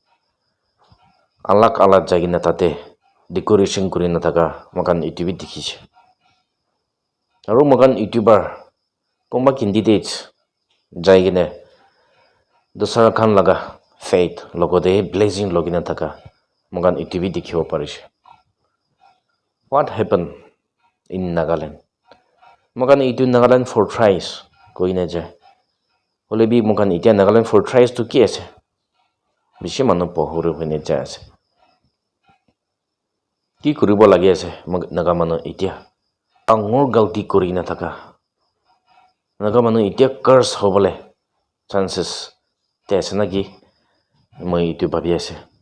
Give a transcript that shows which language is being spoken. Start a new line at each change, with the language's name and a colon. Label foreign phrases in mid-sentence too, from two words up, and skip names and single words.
Naga Pidgin: alak jagina tate decoration kurina thaka mokan itu bi dikhise aru mokan youtuber komba candidates jaigine dosara khan laga faith logode blessing logina thaka mokan itu bi dikhibo parise
English: what happened in Nagaland
Naga Pidgin: mokan itu
English: Nagaland for thrice
Naga Pidgin: koina ja holebi mokan itia
English: Nagaland for thrice
Naga Pidgin: to ki ase bishi manu pohore hoine ja ase ki koribo lagi ase naga manu itia angor galti korina thaka naga manu itia curse hobole chances te ase naki moi itu bhabi ase